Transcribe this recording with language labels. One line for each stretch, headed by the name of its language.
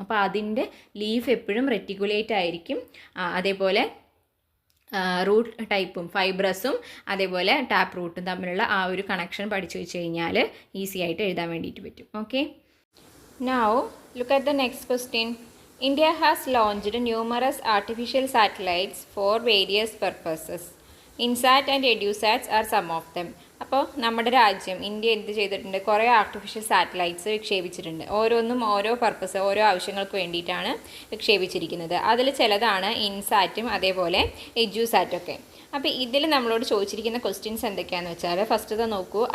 Malayalam: അപ്പോൾ അതിൻ്റെ ലീഫ് എപ്പോഴും റെറ്റിക്കുലേറ്റ് ആയിരിക്കും. അതേപോലെ റൂട്ട് ടൈപ്പും ഫൈബ്രസും അതേപോലെ ടാപ്പ് റൂട്ടും തമ്മിലുള്ള ആ ഒരു കണക്ഷൻ പഠിച്ചു വെച്ച് കഴിഞ്ഞാൽ ഈസി ആയിട്ട് എഴുതാൻ വേണ്ടിയിട്ട് പറ്റും.
English: Okay, now look at the next question. India has launched numerous artificial satellites for various purposes. INSAT and EduSats are some of them.
Malayalam: അപ്പോൾ നമ്മുടെ രാജ്യം ഇന്ത്യ എന്ത് ചെയ്തിട്ടുണ്ട്? കുറേ ആർട്ടിഫിഷ്യൽ സാറ്റലൈറ്റ്സ് വിക്ഷേപിച്ചിട്ടുണ്ട്. ഓരോന്നും ഓരോ പർപ്പസ്, ഓരോ ആവശ്യങ്ങൾക്ക് വേണ്ടിയിട്ടാണ് വിക്ഷേപിച്ചിരിക്കുന്നത്. അതിൽ ചിലതാണ് ഇൻസാറ്റും അതേപോലെ എഡ്യൂസാറ്റൊക്കെ. അപ്പോൾ ഇതിൽ നമ്മളോട് ചോദിച്ചിരിക്കുന്ന ക്വസ്റ്റ്യൻസ് എന്തൊക്കെയാണെന്ന് വെച്ചാൽ, ഫസ്റ്റ് നോക്കൂ.